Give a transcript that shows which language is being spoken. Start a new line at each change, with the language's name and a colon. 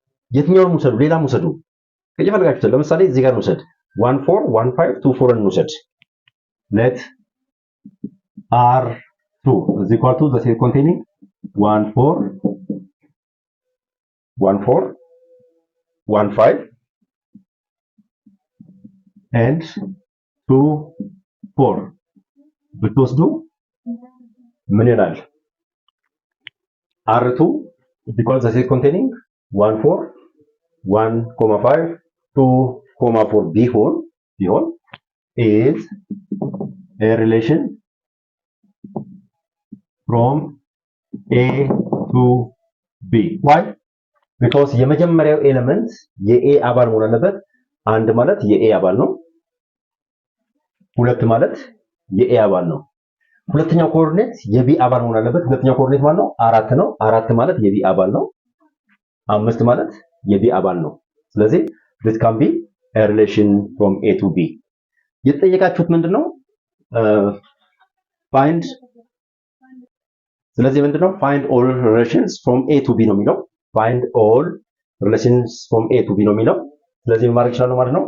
Amharic: የትኛውን ሙሰዱ ሌላ ሙሰዱ ከየፈለጋችሁ ለምሳሌ እዚህ ጋር ሙሰድ 1,4 1,5 2,4 እንውሰድ
English: let R2 is equal to the set containing
Amharic: 1 4 1 4 1 5 and 2 4 ብትወስዱ ምን ይላል?
English: R2 is equal to the set containing 1 4 1,5 2,4 ቢሆን is a relation from A to B. Why?
Amharic: Because የመጀመሪያው ኤሌመንት የኤ አባል መሆን አለበት። አንድ ማለት የኤ አባል ነው። ሁለት ማለት የኤ አባል ነው። ሁለተኛው ኮኦርዲኔት የቢ አባል መሆን አለበት። ሁለተኛው ኮኦርዲኔት ማለት ነው 4 ነው። 4 ማለት የቢ አባል ነው። 5 ማለት የቢ አባል ነው። ስለዚህ
English: this can be a relation from A to B.
Amharic: የተጠየቃችሁት ምንድነው? find ስለዚህ ምንድነው?
English: find all relations from A to B
Amharic: ነው የሚለው።
English: find all relations from A to B ነው የሚለው።
Amharic: ስለዚህ ምን ማድረግ ይችላል ማለት ነው?